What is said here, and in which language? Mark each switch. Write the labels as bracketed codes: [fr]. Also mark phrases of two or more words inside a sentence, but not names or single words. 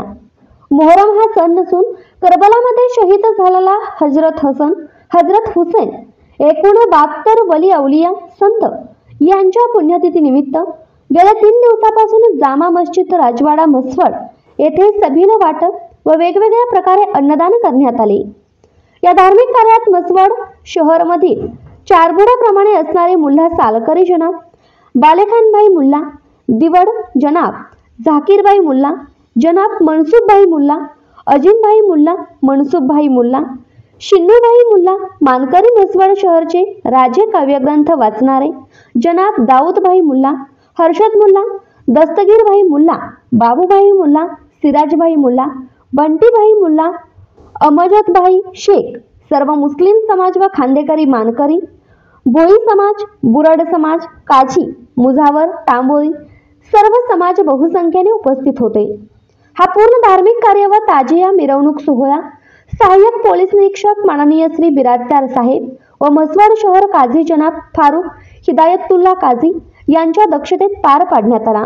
[mr] मोहरम हा सण नसून करबलामध्ये शहीद झालेला हजरत हुसेन एकूण 72 वली अवलिया संत यांच्या पुण्यतिथीनिमित्त गेल्या 3 दिवसापासून जामा मस्जिद राजवाडा मसवड येथे सभेला वाटप व वेगवेगळ्या प्रकारे अन्नदान करण्यात आले। या धार्मिक कार्यात मसवड शहरमधील चारबुडाप्रमाणे असणारे मुल्ला सालकरी जनाब, बालेखानभाई मुल्ला, दिवड जनाब झाकीरभाई मुल्ला, जनाब मनसूबभाई मुल्ला, अजीमभाई मुल्ला, मनसूबभाई मुल्ला, शिन्नूभाई मुल्ला, मानकरी मसवड शहरचे राजे काव्यग्रंथ वाचणारे जनाब दाऊदभाई मुल्ला, हर्षद मुल्ला, दस्तगीरभाई मुल्ला, बाबूभाई मुल्ला, सिराजभाई मुल्ला, बंटीभाई मुल्ला, अमजदभाई शेख, सर्व मुस्लिम समाज व खांदेकरी मानकरी, भोई समाज, बुरड समाज, काझी, मुजावर, तांबोळी सर्व समाज बहुसंख्येने उपस्थित होते। हा पूर्ण धार्मिक कार्य व ताजिया मिरवणूक सोहळा सहाय्यक पोलीस निरीक्षक माननीय श्री बिराजदार साहेब व मसवड शहर काझी जनाब फारूक हिदायतुल्ला काझी यांच्या दक्षतेत पार पाडण्यात आला।